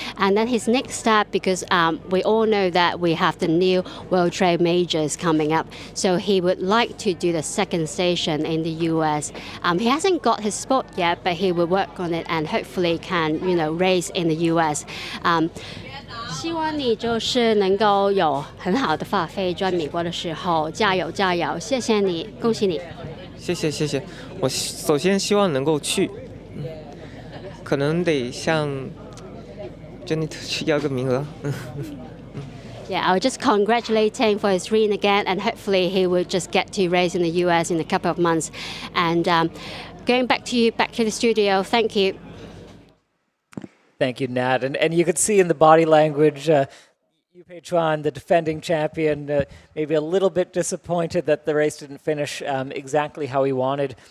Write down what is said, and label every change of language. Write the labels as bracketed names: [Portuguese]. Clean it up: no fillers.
[English] And then his next step, because we all know that we have the new World Trade Majors coming up. So he would like to do the second station in the US. He hasn't got his spot yet, but he will work on it and hopefully can, race in the US. [Chinese] 希望你就是能够有很好的发挥，在美国的时候，加油！谢谢你，恭喜你。谢谢，我首先希望能够去，可能得向 Jenny 去要个名额。 [English] Yeah, I will just congratulate him for his win again, and hopefully he will just get to race in the US in a couple of months. And going back to the studio, thank you. Thank you, Nat. And you could see in the body language, Yu Pei Chuan, the defending champion, maybe a little bit disappointed that the race didn't finish exactly how he wanted.